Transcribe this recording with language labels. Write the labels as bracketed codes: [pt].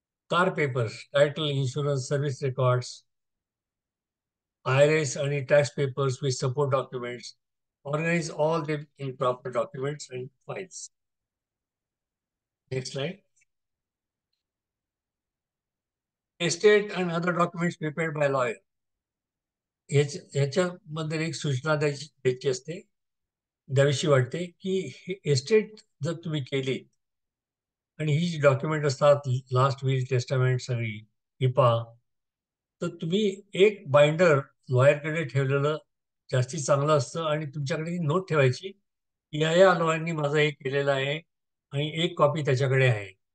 [en] car papers, title, insurance, service records, IRS [mr] आणि [en] tax papers with support documents. Organize all them in proper documents and files. Next slide. Estate and other documents prepared by lawyer. [mr] याच्याबद्दल एक सूचना द्यायची असते, द्यावीशी वाटते की हे estate जर तुम्ही केली आणि ही जी डॉक्युमेंट असतात, लास्ट विल, टेस्टामेंट, सगळी हिपा, तर तुम्ही एक बाइंडर लॉयरकडे ठेवलेलं जास्तीत चांगलं असतं आणि तुमच्याकडे नोट ठेवायची, या लॉयरनी माझं हे केलेलं आहे आणि एक कॉपी त्याच्याकडे आहे.